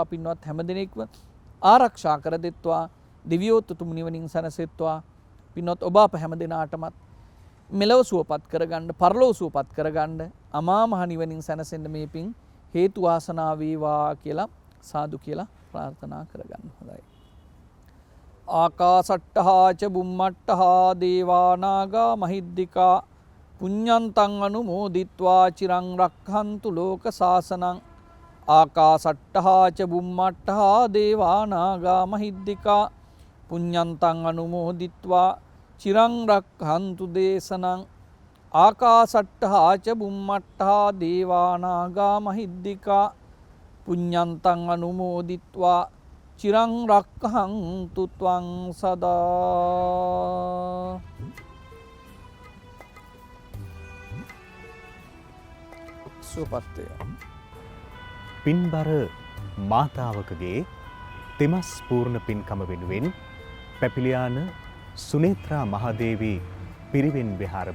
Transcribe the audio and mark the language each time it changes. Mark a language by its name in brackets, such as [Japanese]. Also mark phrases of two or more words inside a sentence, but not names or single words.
[Sinhala] පින්වත් හැමදෙනෙක්ම ආරක්ෂා කර දෙත්වා. දෙවියෝ උතුම් නිවනින් සැනසෙත්වා. පින්වත් ඔබ අප හැමදෙනාටමත් මෙලව සුවපත් කරගන්න, පරලොව සුවපත් කරගන්න, අමා මහ නිවනින් සැනසෙන්න මේ පින් හේතු වාසනා වේවා කියලා සාදු කියලා ප්‍රාර්ථනා කරගන්න. හොඳයි. [Pali] ආකාසට්ටහා ච බුම්මට්ටහා දේවා නාග මහිද්దికා පුඤ්ඤන්තං අනුමෝදිත්වා චිරං රක්ඛන්තු ලෝක සාසනං. ආකාසට්ටහා ච බුම්මට්ටහා දේවා නාග මහිද්దికා පුඤ්ඤන්තං අනුමෝදිත්වා චිරං රක්ඛන්තු දේශනං. ආකාසට්ටහා ච බුම්මට්ටහා දේවා නාග මහිද්దికා පුඤ්ඤන්තං අනුමෝදිත්වා චිරං රක්ඛන්තු ත්වං සදා. [Sinhala] සුවපත් වේ. පින්බර මාතාවකගේ තෙමස් පූර්ණ පින්කම වෙනුවෙන් පැපිලියාන සුනේත්‍රා මහදේවී පිරිවෙන් විහාර